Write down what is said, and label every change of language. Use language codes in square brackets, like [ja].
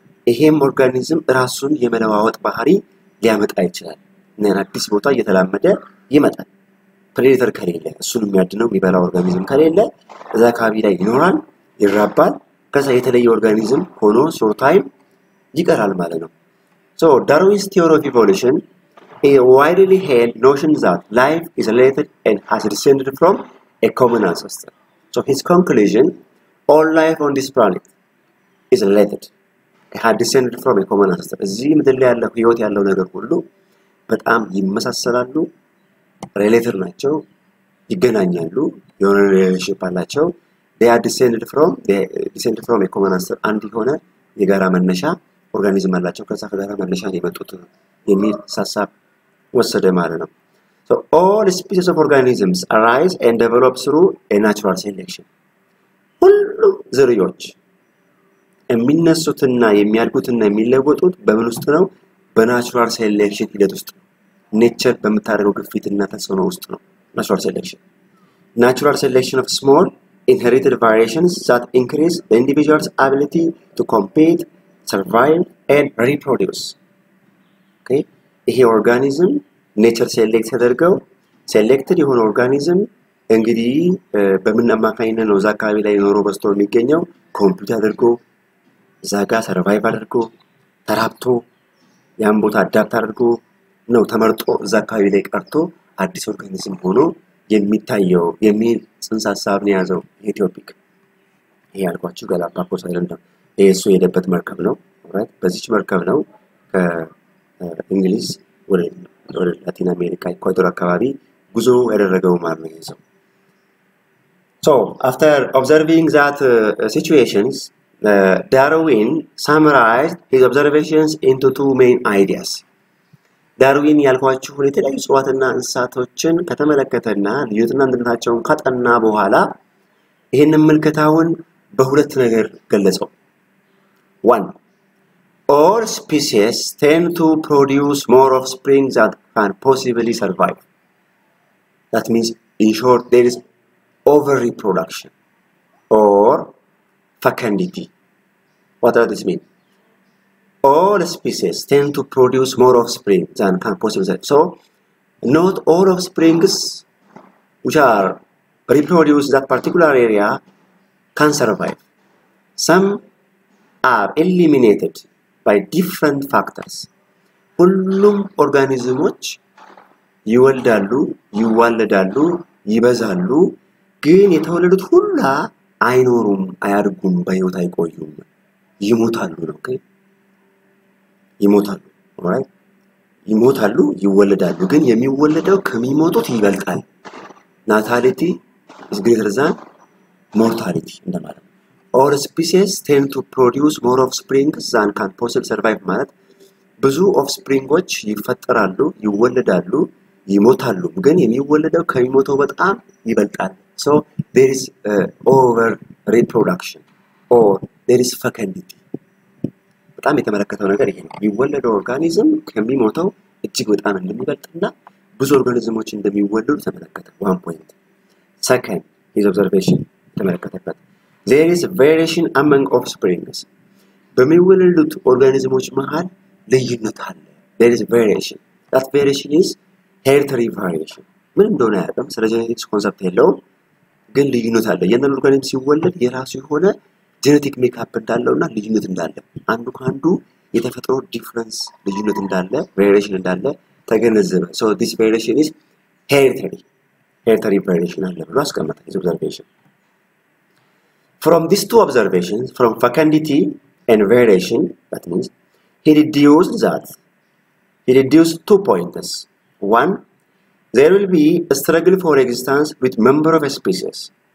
[am] ይሄም ኦርጋኒዝም ራሱን የመለዋወጥ ባህሪ ሊያመጣ ይችላል እና አዲስ ቦታ እየተላመደ ይመጣል። ፕሬዴተር ከሌለ እሱን የሚያድነው የሚበላው ኦርጋኒዝም ከሌለ እዛ አካባቢ ላይ ይኖራል ይራባል ከዛ የተለየ ኦርጋኒዝም ሆኖ ሾርት ታይም ይቀራል ማለት ነው። [en] So Darwin's theory of evolution is a widely held notion that life is related and has descended from a common ancestor. So his conclusion, all life on this planet is related. It had descended from a common ancestor. [am] እዚህ ምድር ላይ ያለው ህይወት ያለው ነገር ሁሉ በጣም ይመሳሰላሉ፣ ሪሌትድ ናቸው፣ ይገናኛሉ፣ የሆነ ሪሌሽንሺፕ አላቸው። [en] they are descended from a common ancestor [am] አንድ የሆነ የጋራ መነሻ ኦርጋኒዝም አላቸው ከዛ ከጋራ መነሻ የመጡት የሚል ሐሳብ ወሰደ ማለት ነው። [en] So all species of organisms arise and develop through a natural selection. [am] ሁሉም ዝርዮች የሚነሱትና የሚያድጉትና የሚለወጡት በምን ውስጥ ነው? በናቹራል ሴሌክሽን ሂደት ውስጥ ነው። ኔቸር በመታረገው ግፊትና ተጽዕኖ ውስጥ ነው ናቹራል ሴሌክሽን። [en] Natural selection of small inherited variations that increase the individual's ability to compete, survive and reproduce. Okay? [am] ይሄ ኦርጋኒዝም ኔቸር ሴሌክት ተደርገው ሴሌክትድ የሆነ ኦርጋኒዝም እንግዲህ በምን አማካኝነት ነው እዛ አካባቢ ላይ ኖሮ በስቶ የሚገኘው ኮምፒውተር አድርጎ እዛ ጋር ሰርቫይቭ አድርጎ ተራብቶ ያን ቦታ አዳፕት አድርጎ ነው ተመርጦ እዛ አካባቢ ላይ ቀርቶ አዲስ ኦርጋኒዝም ሆኖ የሚታየው የሚል ጽንሰ ሐሳብ ነው ያዘው ኢትዮፒክ። ይሄ ያልኳችሁ ጋላፓጎስ አይላንድ ነው። እሱ የሄደበት መርከብ ነው። ኦራይት በዚች መርከብ ነው ከእንግሊዝ ወደ ላቲን አሜሪካ ኢኳዶር አካባቢ ጉዞ ያደረገው ማለት ነው ይዘው። [en] So after observing that situations Darwin summarized his observations into two main ideas. [am] ዳርዊን ያልኳችሁን የተለያዩ እጽዋትና እንስሳቶችን ከተመለከተና ልዩነትና አንድነታቸውን ካጠና በኋላ ይሄንን ምልከታውን በሁለት ነገር ገለጸው። 1. [en] All species tend to produce more offspring that can possibly survive. That means, in short, there is over-reproduction or fecundity. What does this mean? All species tend to produce more offspring than can possibly survive. So, not all offsprings which are reproduced in that particular area can survive. Some are eliminated by different factors. [am] ሁሉም ኦርጋኒዝሞች ይወልዳሉ፣ ይዋለዳሉ፣ ይበዛሉ፣ ግን የተወለዱት ሁላ አይኖሩም፣ አያድጉም፣ በህይወት አይቆዩም፣ ይሞታሉ ነው። ኦኬ ይሞታሉ። ኦልራይት ይሞታሉ፣ ይወለዳሉ፣ ግን የሚወለደው ከሚሞቱት ይበልጣል። ናታሊቲ [en] is greater than mortality [am] እንደማለት ነው። [en] All species tend to produce more offspring than can possibly survive [am] ማለት ብዙ offspringoች ይፈጠራሉ፣ ይወለዳሉ፣ ይሞታሉ፣ ግን የሚወለደው ከሚሞተው በጣም ይበልጣል። [en] So there is over reproduction or there is fecundity. [am] በጣም የተመለከተው ነገር ይሄ ነው። የሚወለደው ኦርጋኒዝም ከሚሞተው እጅግ በጣም እንደሚበልጥና ብዙ ኦርጋኒዝሞች እንደሚወለዱ ተመለከተ። 1 point. [en] Second, his observation [am] ተመለከተበት. [en] There is variation among offsprings. [am] በሚወለዱት ኦርጋኒዝሞች መሃል ልዩነት አለ። [en] There is variation. That variation is hereditary variation. [am] ምን እንደሆነ ያውቅም፣ ስለ ጄኔቲክስ ኮንሰፕት የለውም፣ ግን ልዩነት አለ። የእያንዳንዱ ኦርጋኒዝም ሲወለድ የራሱ የሆነ ጄኔቲክ ሜካፕ እንዳለውና ልዩነት እንዳለ አንዱ ከአንዱ የተፈጥሮ ዲፈረንስ ልዩነት እንዳለ ቬሪዬሽን እንዳለ ተገነዘበ። [en] So this variation is hereditary variation [am] አለ ብሎ አስቀመጠ [en] his observation. From these two observations, from fecundity and variation, that means he deduced 2 points. 1, there will be a struggle for existence with member of a species.